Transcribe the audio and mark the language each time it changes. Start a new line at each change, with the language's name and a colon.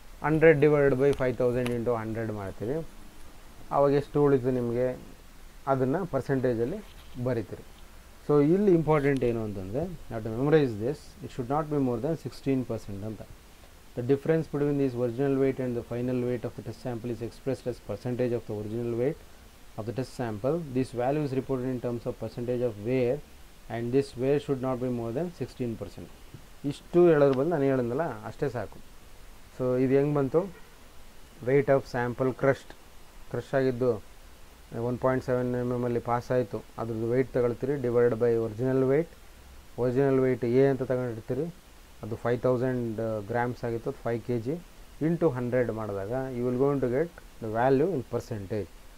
Kannada: 100 divide by 5000 into 100 ಮಾಡ್ತೀರಿ. ಆವಾಗ ಎಷ್ಟು ಉಳಿತು ನಿಮಗೆ, ಅದನ್ನು ಪರ್ಸೆಂಟೇಜಲ್ಲಿ ಬರೀತೀರಿ. ಸೊ ಇಲ್ಲಿ ಇಂಪಾರ್ಟೆಂಟ್ ಏನು ಅಂತಂದರೆ, ನಾವು
English: To memorise this, it should not be more than 16% ಅಂತ. The difference between this original weight and the final weight of the test sample is expressed as percentage of the original weight of the test sample. This value is reported in terms of percentage of wear and this wear should not be more than 16%.
Kannada: ಇಷ್ಟು ಹೇಳೋದು ಬಂದು ನಾನು ಹೇಳಿದ್ನಲ್ಲ ಅಷ್ಟೇ ಸಾಕು. So ಇದು ಹೆಂಗೆ ಬಂತು, ವೆಯ್ಟ್ ಆಫ್ ಸ್ಯಾಂಪಲ್ ಕ್ರಶ್ ಆಗಿದ್ದು 1.7 mm ಪಾಸ್ ಆಯಿತು, ಅದ್ರದ್ದು weight ತಗೊಳ್ತೀರಿ, divide by original weight A ಅಂತ ತಗೊಂಡಿರ್ತೀರಿ, ಅದು 5000 ಗ್ರಾಮ್ಸ್ ಆಗಿತ್ತು, ಅದು 5 kg ಇಂಟು 100 ಮಾಡಿದಾಗ
English: You will going to get the value in percentage.